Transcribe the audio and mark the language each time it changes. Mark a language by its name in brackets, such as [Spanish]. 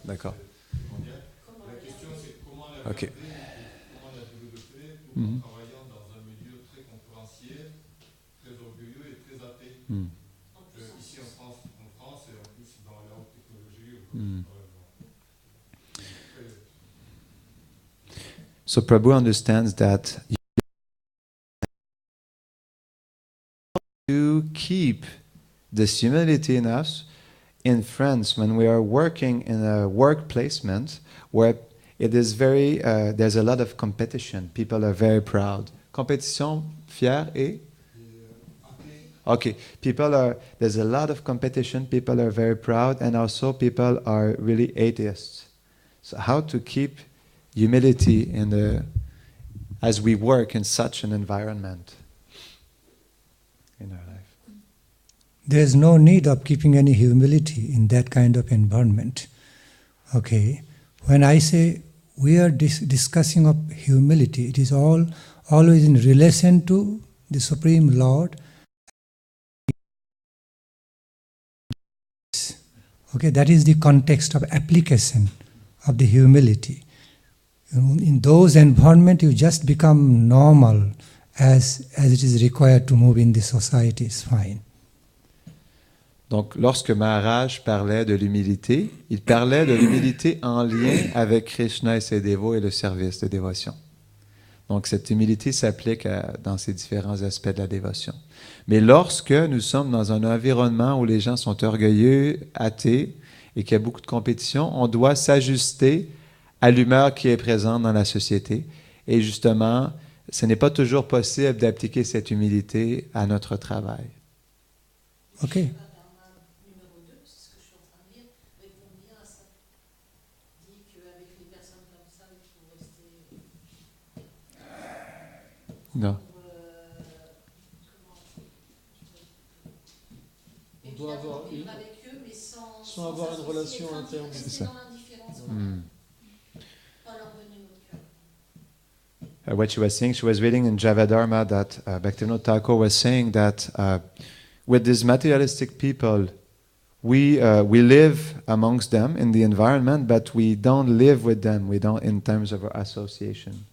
[French] La question, c'est comment la garder et comment la développer tout en travaillant dans un milieu très concurrentiel, très orgueilleux et très athée. Ici en France et en plus dans la haute technologie. [English] So Prabhu understands that to keep this humility in us in France when we are working in a work placement where it is very there's a lot of competition. People are very proud. [French] Compétition, fier et okay. [English] There's a lot of competition. People are very proud, and also people are really atheists. So how to keep humility as we work in such an environment in our life? There's no need of keeping any humility in that kind of environment. Okay, when I say we are discussing of humility, it is always in relation to the Supreme Lord. Okay, that is the context of application of the humility. In those environments, you just become normal as it is required to move in the society. It's fine. [French] Donc, lorsque Maharaj parlait de l'humilité, il parlait de l'humilité en lien avec Krishna et ses dévots et le service de dévotion. Donc, cette humilité s'applique dans ces différents aspects de la dévotion. Mais lorsque nous sommes dans un environnement où les gens sont orgueilleux, athées, et qu'il y a beaucoup de compétition, on doit s'ajuster à l'humeur qui est présente dans la société et justement ce n'est pas toujours possible d'appliquer cette humilité à notre travail. Ok. Numéro 2, c'est ce que je suis en train de lire, répond bien à ça. Dit qu'avec les personnes comme ça, il faut rester. Non. On doit avoir vivre avec eux, mais sans avoir une relation interne. C'est ça. dans l'indifférence. Pas leur donner notre cœur. [English] What she was saying, she was reading in Javadharma that Bhaktivinoda Thakur was saying that with these materialistic people, we live amongst them in the environment, but we don't live with them. We don't in terms of our association.